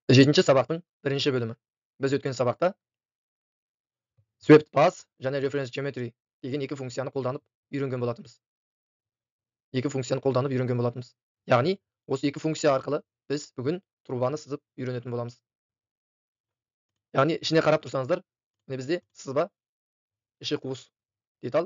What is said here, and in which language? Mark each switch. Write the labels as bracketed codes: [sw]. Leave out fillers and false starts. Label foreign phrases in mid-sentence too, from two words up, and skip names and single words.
[kk] 7-ci сабақтың 1-ші бөлімі. Біз өткен сабақта [en] swept path [kk] және [en] reference geometry [kk] деген екі функцияны қолданып үйренген болатынбыз. Яғни, осы екі функция арқылы біз бүгін трубаны сызып үйренетін боламыз. Яғни, ішіне қарап тұрсаңыздар, міне бізде сызба, іші қуыс деталь.